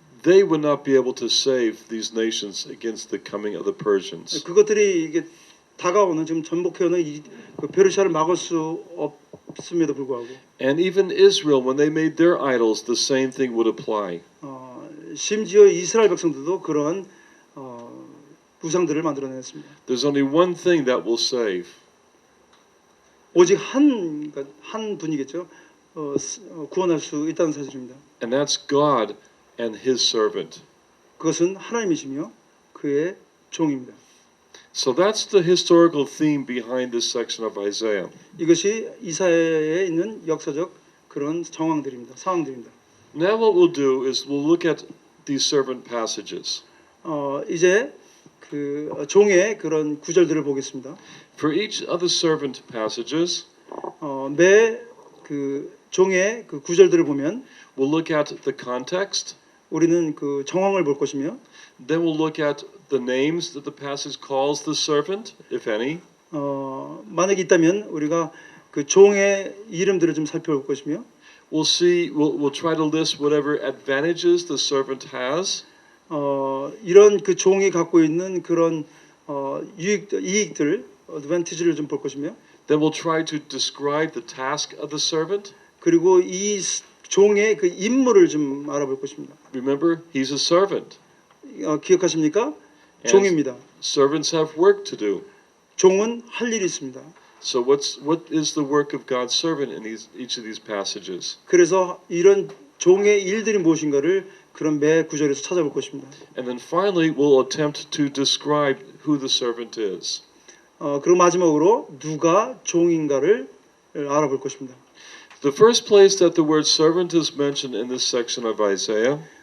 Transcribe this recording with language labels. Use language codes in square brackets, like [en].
[en] They would not be able to save these nations against the coming of the Persians. [ko] 그것들이 이게 다가오는 지금 전복해오는 그 페르시아를 막을 수 없음에도 불구하고 [en] And even Israel, when they made their idols, the same thing would apply. [ko] 심지어 이스라엘 백성들도 그러한 우상들을 만들어냈습니다. [en] There's only one thing that will save. [ko] 오직 한 분이겠죠. 구원할 수 있다는 사실입니다. [en] And that's God and His servant. [ko] 그것은 하나님이시며 그의 종입니다. [en] So that's the historical theme behind this section of Isaiah. [ko] 이것이 이사야에 있는 역사적 그런 상황들입니다. [en] Now what we'll do is we'll look at these servant passages. [ko] 이제 그 종의 그런 구절들을 보겠습니다. [en] For each of the servant passages, [ko] 매 그 종의 그 구절들을 보면 [en] we'll look at the context. [ko] 우리는 그 정황을 볼 것이며 [en] Then we'll look at the names that the passage calls the servant, if any. [ko] 만약에 있다면 우리가 그 종의 이름들을 좀 살펴볼 것이며 [en] We'll try to list whatever advantages the servant has. [ko] 이런 그 종이 갖고 있는 그런 이익들, advantage를 좀 볼 것이며 [en] Then we'll try to describe the task of the servant. [ko] 그리고 이 종의 그 임무를 좀 알아볼 것입니다. [en] Remember, he's a servant. [ko] 기억하십니까? 종입니다. [en] Servants have work to do. [ko] 종은 할 일이 있습니다. [en] So what is the work of God's servant in each of these passages? [ko] 그래서 이런 종의 일들이 무엇인가를 그런 매 구절에서 찾아볼 것입니다. [en] And then finally, we'll attempt to describe who the servant is. [ko] 그리고 마지막으로 누가 종인가를 알아볼 것입니다. [en] The first place that the word servant is mentioned in this section of Isaiah